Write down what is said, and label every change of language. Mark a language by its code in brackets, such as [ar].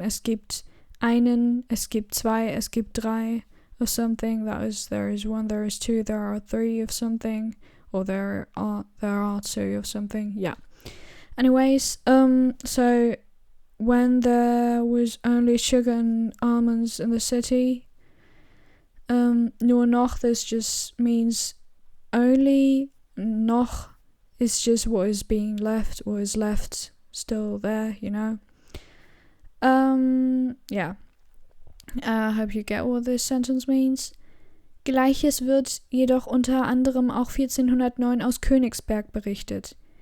[de] Es gibt einen, es gibt zwei, es gibt drei [en] of something. That is, there is one, there is two, there are three of something, or there are two of something. Yeah. Anyways, so when there was only sugar and almonds in the city, [de] nur noch, [en] this just means only. Noch is just what is being left, what is left still there, you know. Yeah. I hope you get what this sentence means. [de] Gleiches wird jedoch unter anderem auch 1409 aus Königsberg berichtet.